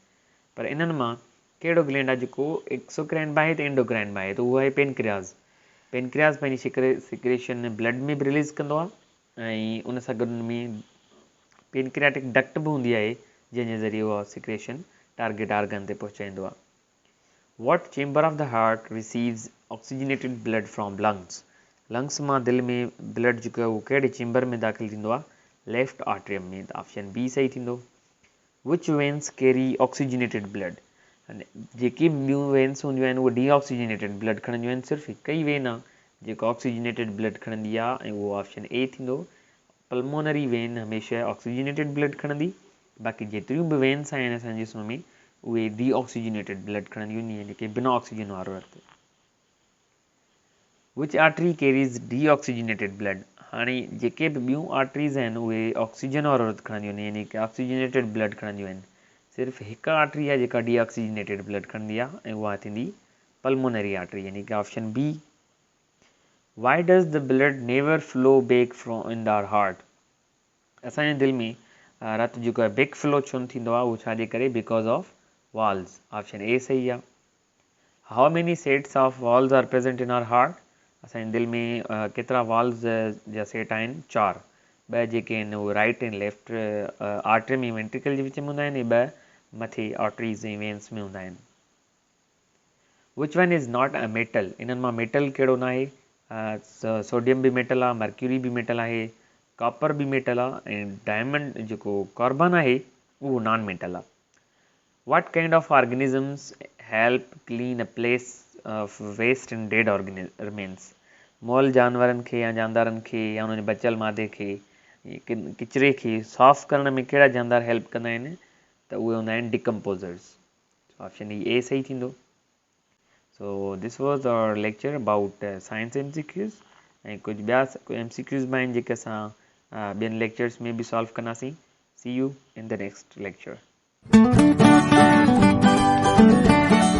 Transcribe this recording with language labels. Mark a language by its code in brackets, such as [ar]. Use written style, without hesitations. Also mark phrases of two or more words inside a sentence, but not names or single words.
[sd] पर इन्हनि मां कहिड़ो ग्लैंड आहे जेको एक्सोक्राइन बि आहे त एंडोक्राइन बि आहे? त उहो आहे पेनक्रियाज़। पेनक्रियाज़ पंहिंजी [en] secretion blood [sd] में बि रिलीज़ कंदो आहे ऐं उन सां गॾु में [en] pancreatic duct [sd] बि हूंदी आहे जंहिंजे ज़रिए उहा सिक्रेशन [en] target organ [sd] ते पहुचाईंदो आहे। [en] what chamber of the heart receives oxygenated blood from lungs? [sd] लंग्स मां दिलि में ब्लड जेको आहे उहो कहिड़े चेंबर में दाख़िल थींदो आहे? [en] left atrium [sd] में। त [en] option B [sd] सही थींदो। [en] which veins carry oxygenated blood? [sd] जेकी ॿियूं वेन्स हूंदियूं आहिनि उहे [en] deoxygenated blood [sd] खणंदियूं आहिनि, सिर्फ़ु हिकु ई वेन आहे जेको [en] oxygenated blood [sd] खणंदी आहे ऐं उहो [en] option A [sd] थींदो। [en] pulmonary vein [sd] हमेशह [en] oxygenated blood [sd] खणंदी, बाक़ी जेतिरियूं बि वेन्स आहिनि असांजे जिस्म में उहे [en] deoxygenated blood [sd] खणंदियूं आहिनि, जेके बिना ऑक्सीजन वारो रतु। [en] which artery carries deoxygenated blood? [sd] हाणे जेके बि ॿियूं आर्टरीज़ आहिनि उहे ऑक्सीजन वारो रतु खणंदियूं आहिनि, यानी कि [en] oxygenated blood [sd] खणंदियूं आहिनि। सिर्फ़ु हिकु आर्टरी आहे जेका [en] deoxygenated blood [sd] खणंदी आहे ऐं उहा थींदी [en] pulmonary artery, [sd] यानी कि [en] option B. why does the blood never flow back from in our heart? [sd] असांजे दिलि में रतु जेको आहे [en] back flow [sd] छो न थींदो आहे, उहो छाजे करे? [en] because of walls. option A [sd] सही आहे। [en] how many sets of walls are present in our heart? [sd] असांजे दिलि में केतिरा वॉल्स जा सेट आहिनि? 4। 2 जेके आहिनि उहे राइट ऐं लेफ्ट आर्टरी में वेंट्रिकल जे विच में हूंदा आहिनि, 2 मथे आर्टरीज़ ऐं वेन्स में हूंदा आहिनि। [en] which one is not a metal? [sd] इन्हनि मां मेटल कहिड़ो न आहे? सोडियम बि मेटल आहे, मर्क्यूरी बि मेटल आहे, कॉपर बि मेटल आहे ऐं डायमंड जेको कार्बन आहे उहो [en] non metal [sd] आहे। [en] what kind of organisms help clean a place of waste and dead remains? [sd] मुअल जानवरनि खे या जानदारनि खे या उन्हनि बचियल मादे खे किचिरे खे साफ़ करण में कहिड़ा जानदार हेल्प कंदा आहिनि? त उहे हूंदा आहिनि डिकम्पोज़र्स। [en] option A [sd] सही थींदो। [en] So this was our lecture about science MCQs [sd] ऐं कुझु ॿिया MCQs बि आहिनि जेके असां ॿियनि लेक्चर्स में बि सॉल्व कंदासीं। [en] See you in the next lecture.